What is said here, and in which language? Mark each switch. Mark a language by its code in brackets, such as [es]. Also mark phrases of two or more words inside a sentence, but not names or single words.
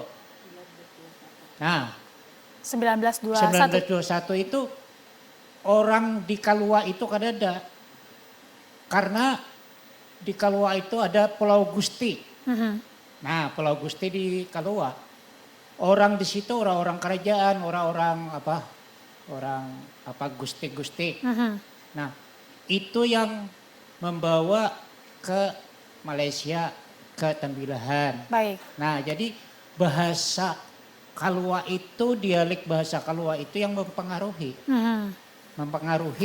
[bjn] Nah, 1921 itu orang di Kalua itu kadada. [id] Karena di Kalua itu ada Pulau Gusti. Nah, Pulau Gusti di Kalua. Orang di situ orang-orang kerajaan, orang gusti-gusti. Nah, itu yang membawa ke Malaysia, ke Tembilahan. Baik. Nah, jadi bahasa Kalua itu, dialek bahasa Kalua itu yang mempengaruhi. mempengaruhi